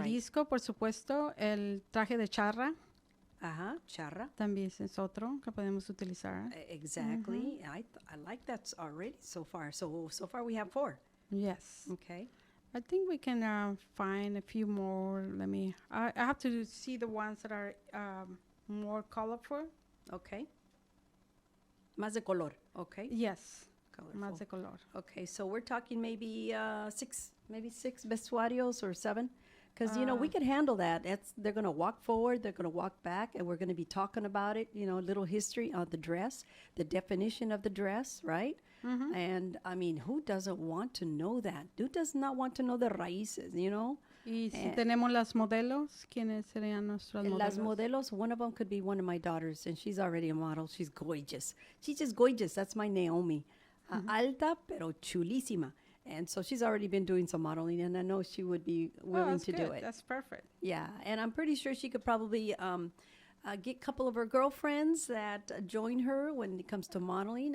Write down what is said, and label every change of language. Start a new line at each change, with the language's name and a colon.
Spanish: Jalisco, por supuesto, el traje de charra. Ajá, charra. También es otro que podemos utilizar.
English: Exactly. I like that already so far. So far we have 4. Yes. Okay. I think we can find a few more. I have to see the ones that are more colorful.
Spanish: Okay. Más de color. Okay.
English: Yes. Colorful.
Spanish: Más de color.
English: Okay, so we're talking maybe 6 vestuarios or 7. Because, we could handle that. They're going to walk forward, they're going to walk back, and we're going to be talking about it, a little history of the dress, the definition of the dress, right? And, I mean, who doesn't want to know that? Who does not want to know the raíces,
Spanish: Y si tenemos las modelos, ¿quiénes serían nuestras modelos?
English: Las modelos, one of them could be one of my daughters, and she's already a model. She's gorgeous. She's just gorgeous. That's my Naomi.
Spanish: Alta, pero chulísima.
English: And so she's already been doing some modeling, and I know she would be willing that's to do good. it. That's perfect. Yeah, and I'm pretty sure she could probably get a couple of her girlfriends that join her when it comes to modeling.